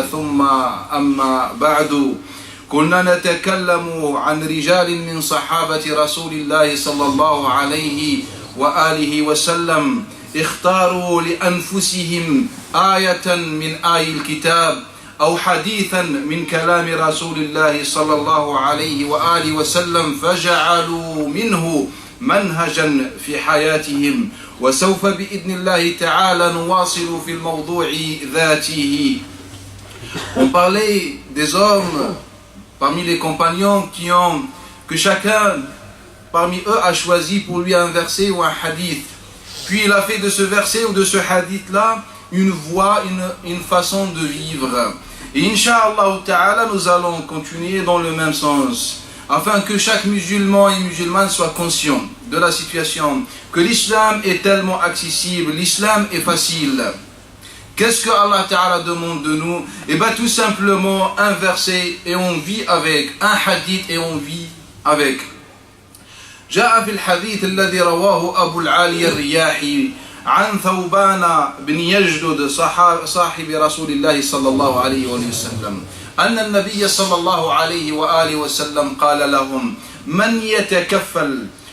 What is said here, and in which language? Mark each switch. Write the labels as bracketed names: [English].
[Arabic] ثم أما بعد، كنا نتكلم عن رجال من صحابة رسول الله صلى الله عليه وآله وسلم اختاروا لأنفسهم آية من آي الكتاب أو حديثا من كلام رسول الله صلى الله عليه وآله وسلم فجعلوا منه منهجا في حياتهم. وسوف بإذن الله تعالى نواصل في الموضوع ذاته. [French] On parlait des hommes parmi les compagnons que chacun parmi eux a choisi pour lui un verset ou un hadith. Puis il a fait de ce verset ou de ce hadith-là une voie, une façon de vivre. Et Inch'Allah Ta'ala, nous allons continuer dans le même sens, afin que chaque musulman et musulmane soit conscient de la situation, que l'islam est tellement accessible, l'islam est facile. Qu'est-ce que Allah Ta'ala demande de nous? Eh bien tout simplement un verset et on vit avec, un hadith et on vit avec. [Arabic] جاء في الحديث الذي رواه أبو العالي الرياحي عن ثوبان بن يجدد صاحب رسول الله صلى الله عليه وسلم أن النبي صلى الله عليه وآله وسلم قال لهم: من يتكفل.